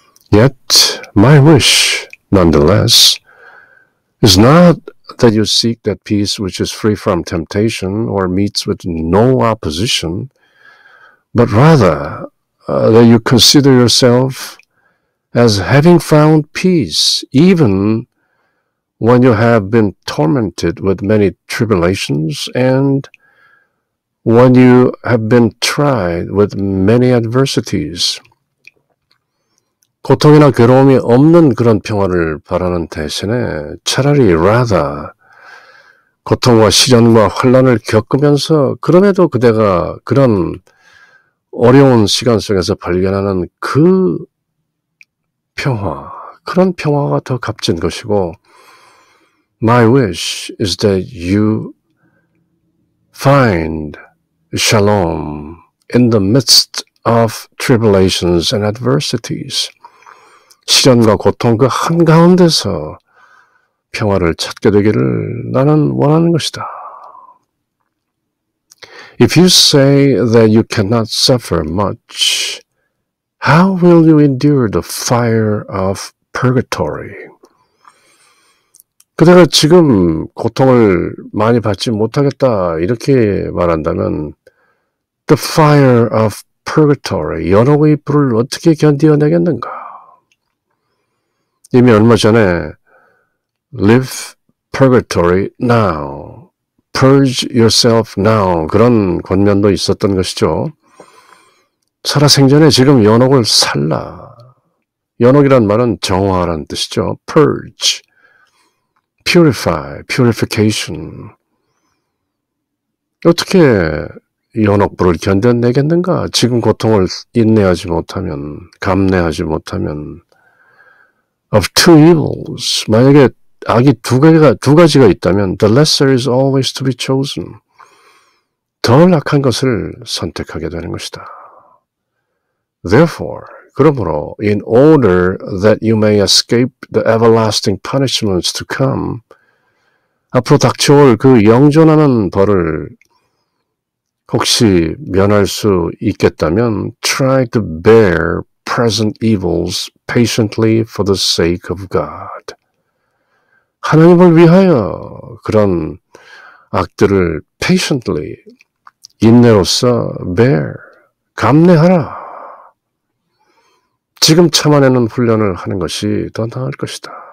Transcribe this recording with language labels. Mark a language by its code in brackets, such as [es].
[en] Yet my wish, nonetheless, is not that you seek that peace which is free from temptation or meets with no opposition, but rather that you consider yourself as having found peace, even when you have been tormented with many tribulations and when you have been tried with many adversities. [ko] 고통이나 괴로움이 없는 그런 평화를 바라는 대신에 차라리 rather, 고통과 시련과 환난을 겪으면서 그럼에도 그대가 그런 어려운 시간 속에서 발견하는 그 평화, 그런 평화가 더 값진 것이고, [en] My wish is that you find shalom in the midst of tribulations and adversities. [ko] 시련과 고통 그 한가운데서 평화를 찾게 되기를 나는 원하는 것이다. [en] If you say that you cannot suffer much, how will you endure the fire of purgatory? [ko] 그대가 지금 고통을 많이 받지 못하겠다 이렇게 말한다면 [en] the fire of purgatory, [ko] 연옥의 불을 어떻게 견디어내겠는가? 이미 얼마 전에 [en] live purgatory now, purge yourself now [ko] 그런 권면도 있었던 것이죠. 살아생전에 지금 연옥을 살라. 연옥이란 말은 정화라는 뜻이죠. [en] purge, purify, purification. [ko] 어떻게 연옥불을 견뎌내겠는가? 지금 고통을 인내하지 못하면, 감내하지 못하면 [en] of two evils. [ko] 만약에 악이 두 가지가 있다면 [en] the lesser is always to be chosen. [ko] 덜 악한 것을 선택하게 되는 것이다. [en] Therefore, [ko] 그러므로 [en] in order that you may escape the everlasting punishments to come, [ko] 앞으로 닥쳐올 그 영존하는 벌을 혹시 면할 수 있겠다면 [en] try to bear present evils patiently for the sake of God. [ko] 하나님을 위하여 그런 악들을 patiently, 인내로서 bear, 감내하라. 지금 참아내는 훈련을 하는 것이 더 나을 것이다.